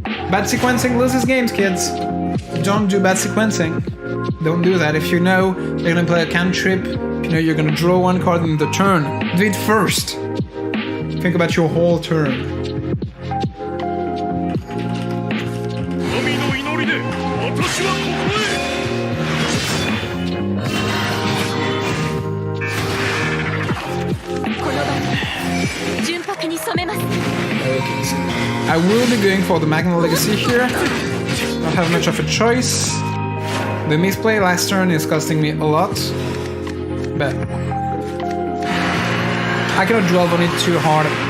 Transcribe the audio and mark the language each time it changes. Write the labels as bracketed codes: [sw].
[en] Bad sequencing loses games, kids. Don't do bad sequencing. Don't do that. If you know you're gonna play a cantrip, if you know you're gonna draw 1 card in the turn, do it first. Think about your whole turn. [ja] 神の祈りで私はここへこの場に純白に染めます [en] Okay, so I will be going for the Magna Legacy here. Don't have much of a choice. The misplay last turn is costing me a lot, but I cannot dwell on it too hard.